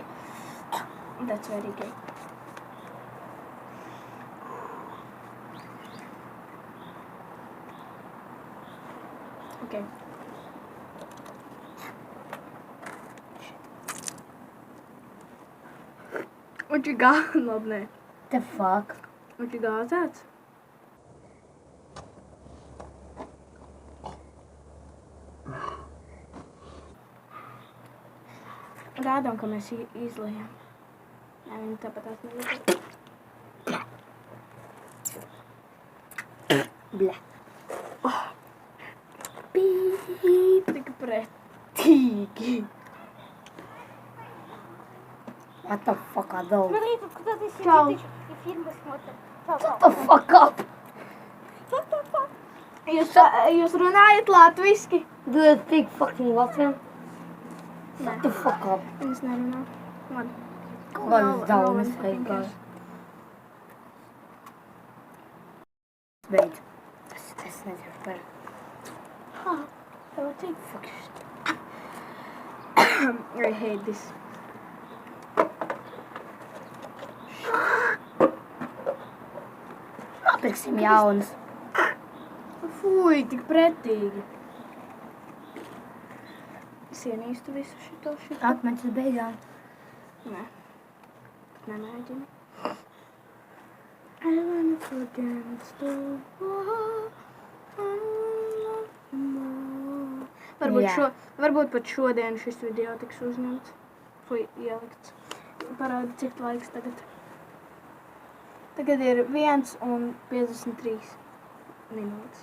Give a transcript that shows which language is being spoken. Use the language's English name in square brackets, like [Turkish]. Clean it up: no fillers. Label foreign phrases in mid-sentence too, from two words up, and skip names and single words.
[English] That's very gay. Okay. What you got, lovely? The fuck? What you got that? [Latvian] Rādām, ka mēs izlējām. Jā, viņi tāpat negrib. Bļa. Pīp, tik pretīgi. [English] What the fuck are those? [Russian] Смотри, тут кто-то Чау. сидит и фильмы смотрит. Чау, [English] Shut the fuck up! [Latvian] Jūs runājat latviski? [English] Do you speak fucking Latvian? Shut the fuck up. [Latvian] Es nerunāju. Labi. Kādas daunas vajag? Beidz. Es nezinu par... Tev cik? [English] Fuck shit. I hate this. [Latvian] Nopirksim jaunas. Fui, tik pretīgi. Es ienīstu visu šito. Atmeņas uz beigām. Nē. Nemēģinu. [English] I wanna forget the war. [Latvian] Jā. Varbūt pat šodien šis video tiks uzņemts. Fui, ielikts. Parādi, cik laiks tagad. Tagad ir 1:53 minūtes.